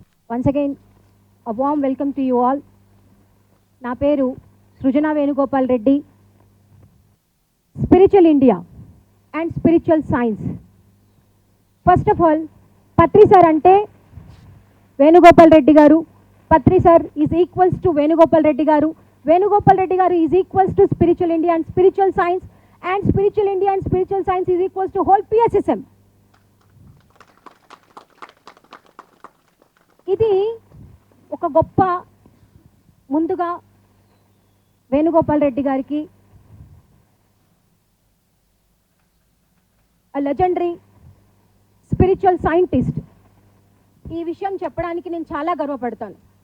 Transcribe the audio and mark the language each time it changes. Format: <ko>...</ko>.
<en>Once again, a warm welcome to you all.</en> <te>నా పేరు సృజన Venugopal Reddy.</te> <en>Spiritual India and spiritual science. First of all Patri sir అంటే Venugopal Reddy garu Patri sir is equals to Venugopal Reddy garu. Venugopal Reddy garu is equals to spiritual India and spiritual science, and spiritual India and spiritual science is equals to whole PSSM.</en> <te>ఇది ఒక గొప్ప ముందుగా వేణుగోపాల్ రెడ్డి గారికి legendary spiritual scientist, ఈ విషయం చెప్పడానికి నేను చాలా గర్వపడతాను.</te>